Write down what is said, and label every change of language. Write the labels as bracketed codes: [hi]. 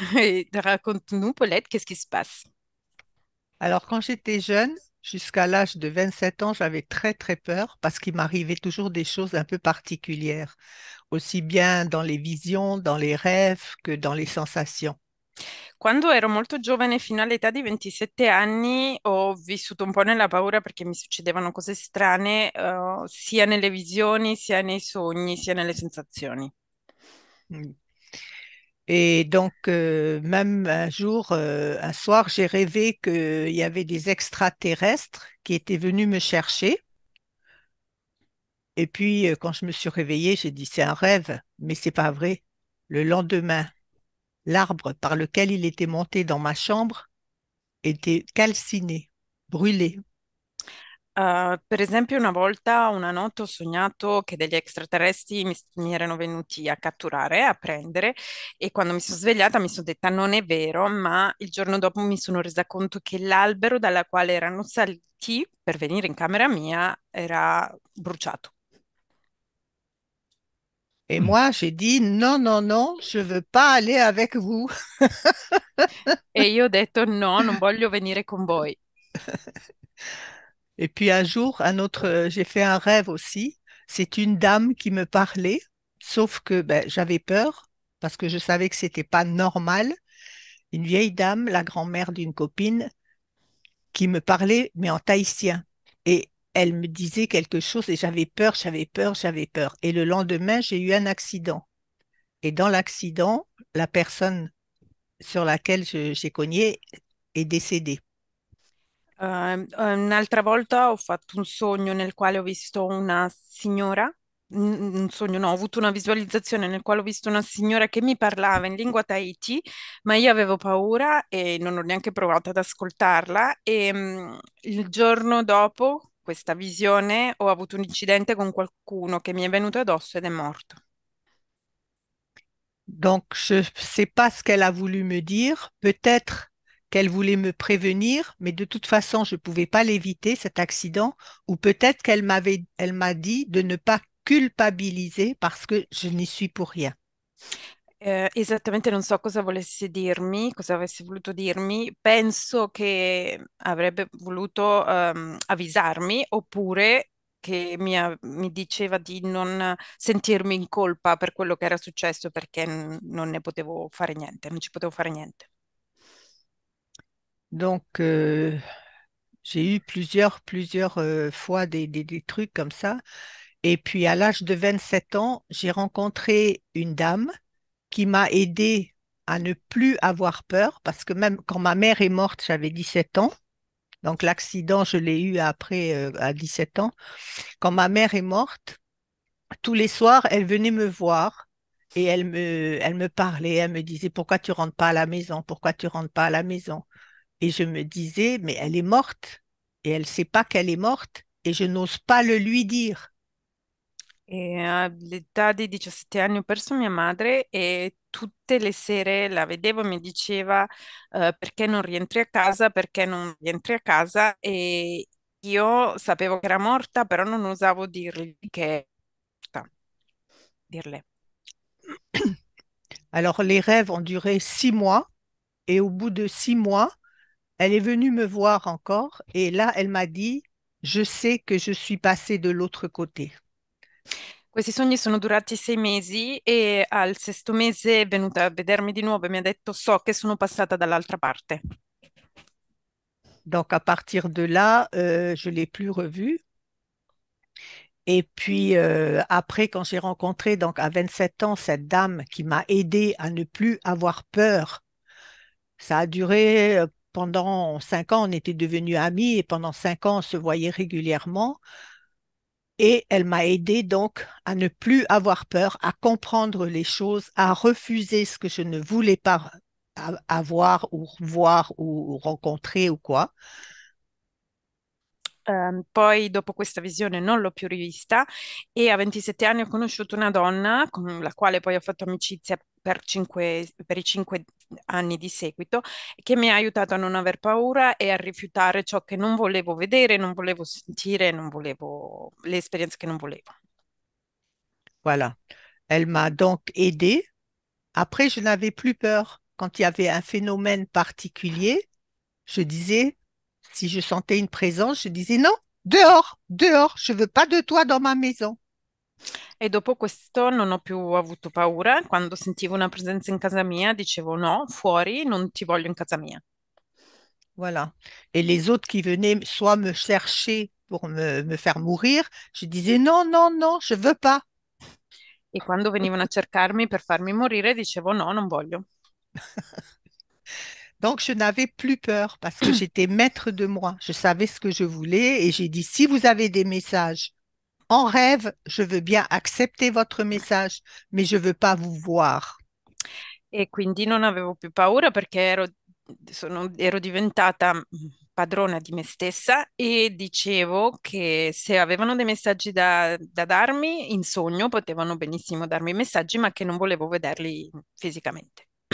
[fr] Et raconte-nous, Paulette, qu'est-ce qui se passe? Alors, quand j'étais jeune, jusqu'à l'âge de 27 ans, j'avais très, très peur parce qu'il m'arrivait toujours des choses un peu particulières, aussi bien dans les visions, dans les rêves que dans les sensations. [it] Quando ero molto giovane, fino all'età di 27 anni, ho vissuto un po' nella paura perché mi succedevano cose strane, sia nelle visioni, sia nei sogni, sia nelle sensazioni. Mm. [fr] Et donc, même un jour, un soir, j'ai rêvé qu'il y avait des extraterrestres qui étaient venus me chercher. Et puis, quand je me suis réveillée, j'ai dit, c'est un rêve, mais c'est pas vrai. Le lendemain, l'arbre par lequel il était monté dans ma chambre était calciné, brûlé. [it] Per esempio, una volta, una notte, ho sognato che degli extraterrestri mi erano venuti a catturare, a prendere, e quando mi sono svegliata mi sono detta non è vero, ma il giorno dopo mi sono resa conto che l'albero dalla quale erano saliti per venire in camera mia era bruciato. [fr] Et Mm. moi, j'ai dit, non, non, non, je veux pas aller avec vous. [it] E io ho detto no, non voglio venire con voi. [fr] Et puis un jour, j'ai fait un rêve aussi. C'est une dame qui me parlait, sauf que ben, j'avais peur parce que je savais que c'était pas normal. Une vieille dame, la grand-mère d'une copine, qui me parlait, mais en tahitien. Et elle me disait quelque chose et j'avais peur, j'avais peur, j'avais peur. Et le lendemain, j'ai eu un accident. Et dans l'accident, la personne sur laquelle j'ai cogné est décédée. [it] Un'altra volta ho fatto un sogno nel quale ho visto una signora, un sogno no, ho avuto una visualizzazione nel quale ho visto una signora che mi parlava in lingua Tahiti, ma io avevo paura e non ho neanche provato ad ascoltarla e il giorno dopo questa visione ho avuto un incidente con qualcuno che mi è venuto addosso ed è morto. [fr] Donc, je ne sais pas ce qu'elle a voulu me dire. Peut-être qu'elle voulait me prévenir, mais de toute façon, je ne pouvais pas l'éviter, cet accident. Ou peut-être elle m'a dit de ne pas culpabiliser parce que je n'y suis pour rien. [it] Esattamente non so cosa volesse dirmi, cosa avesse voluto dirmi. Penso che avrebbe voluto avvisarmi oppure che mi diceva di non sentirmi in colpa per quello che era successo perché non ne potevo fare niente, non ci potevo fare niente. [fr] Donc, j'ai eu plusieurs fois des trucs comme ça. Et puis, à l'âge de 27 ans, j'ai rencontré une dame qui m'a aidée à ne plus avoir peur parce que même quand ma mère est morte, j'avais 17 ans. Donc, l'accident, je l'ai eu après, à 17 ans. Quand ma mère est morte, tous les soirs, elle venait me voir et elle me parlait. Elle me disait, pourquoi tu rentres pas à la maison? Pourquoi tu rentres pas à la maison? Et je me disais, mais elle est morte et elle ne sait pas qu'elle est morte et je n'ose pas le lui dire. [it] E all'età di 17 anni ho perso mia madre e tutte le sere la vedevo e mi diceva perché non rientri a casa, perché non rientri a casa e io sapevo che era morta, però non osavo dirgli che dirle. [fr] Alors, les rêves ont duré 6 mois et au bout de 6 mois, elle est venue me voir encore et là, elle m'a dit, je sais que je suis passée de l'autre côté. [it] Questi sogni sono durati 6 mesi e al sesto mese è venuta a vedermi di nuovo e mi ha detto so che sono passata dall'altra parte. [fr] Donc, à partir de là, je ne l'ai plus revue. Et puis après, quand j'ai rencontré donc à 27 ans cette dame qui m'a aidé à ne plus avoir peur, ça a duré pendant 5 ans, on était devenus amis et pendant 5 ans, on se voyait régulièrement. Et elle m'a aidé donc à ne plus avoir peur, à comprendre les choses, à refuser ce que je ne voulais pas avoir ou voir ou rencontrer ou quoi. [it] Poi dopo questa visione non l'ho più rivista e a 27 anni ho conosciuto una donna con la quale poi ho fatto amicizia per i 5 anni di seguito, che mi ha aiutato a non aver paura e a rifiutare ciò che non volevo vedere, non volevo sentire, non volevo le esperienze che non volevo. [fr] Voilà. Elle m'a donc aidée. Après, je n'avais plus peur. Quand il y avait un phénomène particulier, je disais, si je sentais une présence, je disais non, dehors, dehors, je veux pas de toi dans ma maison. [it] E dopo questo non ho più avuto paura. Quando sentivo una presenza in casa mia, dicevo no, fuori, non ti voglio in casa mia. [fr] Voilà. Et les autres qui venaient soit me chercher pour me faire mourir, je disais non, non, non, je veux pas. [it] E quando venivano a cercarmi per farmi morire, dicevo no, non voglio. [fr] Donc, je n'avais plus peur parce que j'étais maître de moi. Je savais ce que je voulais et j'ai dit, si vous avez des messages en rêve, je veux bien accepter votre message, mais je veux pas vous voir. [it] E quindi non avevo più paura perché ero diventata padrona di me stessa e dicevo che se avevano dei messaggi da darmi in sogno, potevano benissimo darmi i messaggi, ma che non volevo vederli fisicamente.